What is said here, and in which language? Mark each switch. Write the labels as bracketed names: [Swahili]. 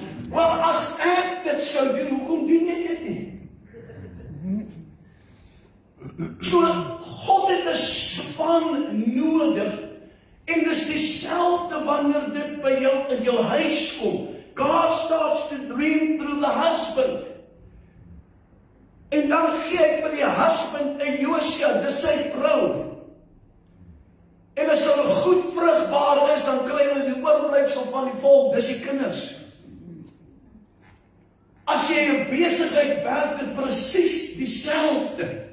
[Afrikaans] Wel, as ek dit sou doen, hoekom doen jy dit nie? So, God het 'n span nodig, en dis dieselfde wanneer dit by jou in jou huis kom. [English] God starts to dream through the husband. [Afrikaans] En dan gee hy vir die husband 'n Josua, dis sy vrou. En as hulle goed vrugbaar is, dan kry hulle die oorblyfsel van die volk, dis die kinders. As jy 'n besigheid werk, dit presies dieselfde.